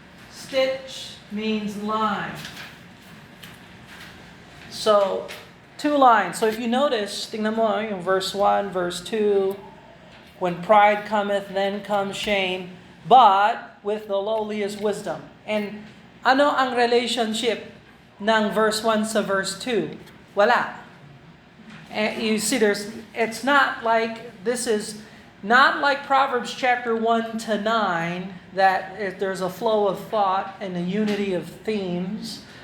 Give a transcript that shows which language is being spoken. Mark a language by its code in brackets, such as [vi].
[en] Stitch means line. So, two lines. So if you notice, [tl] tingnan mo yung [en] verse 1, verse 2, when pride cometh, then comes shame, but with the lowly is wisdom. [tl] And ano ang relationship ng verse 1 sa verse 2? Wala. [en] And you see, it's not like, this is not like Proverbs chapter 1 to 9, that if there's a flow of thought and a unity of themes.